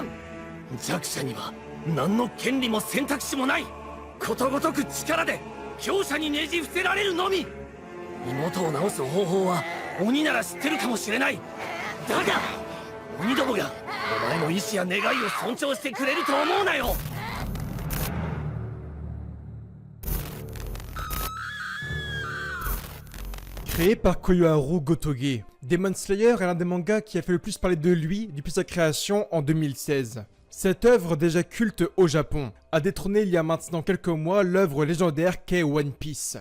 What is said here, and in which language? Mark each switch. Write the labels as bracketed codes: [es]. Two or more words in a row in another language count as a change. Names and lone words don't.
[ja] 弱者には何の権利も選択肢もない。ことごとく力で強者にねじ伏せられるのみ。妹を治す方法は鬼なら知ってるかもしれない。だが鬼どもがお前の意志や願いを尊重してくれると思うなよ。 [fr] Créé par Koyoharu Gotoge, Demon Slayer est l'un des mangas qui a fait le plus parler de lui depuis sa création en 2016. Cette œuvre déjà culte au Japon a détrôné il y a maintenant quelques mois l'œuvre légendaire qu'est One Piece.